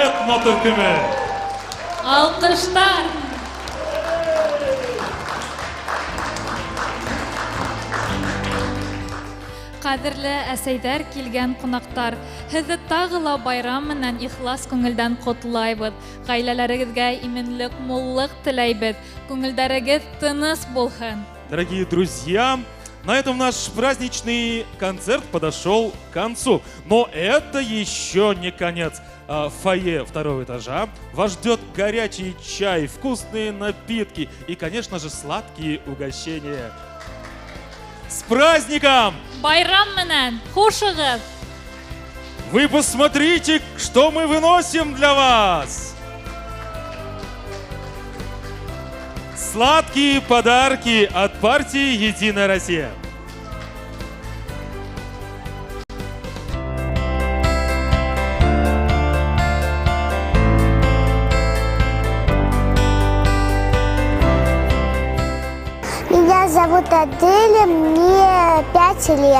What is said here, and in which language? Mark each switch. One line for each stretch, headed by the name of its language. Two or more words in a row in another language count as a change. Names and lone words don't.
Bashkir: Ано түркімі. Алқыштар! Қадірлі әсәйдәр келген қонақтар, һеҙҙе тағы ла байрам менән ихлас күңелдән ҡотлайбыҙ. Ғаиләләрегеҙгә именлек, муллык теләйбеҙ. Күңелдәрегеҙ тыныс булһын.
Russian: Дорогие друзья, на этом наш праздничный концерт подошел к концу. Но это еще не конец. В фойе второго этажа вас ждет горячий чай, вкусные напитки и, конечно же, сладкие угощения. С праздником!
Bashkir: Байрам менән, хушығыҙ!
Russian: Вы посмотрите, что мы выносим для вас! Сладкие подарки от партии «Единая Россия». Меня зовут Аделя, мне 5 лет.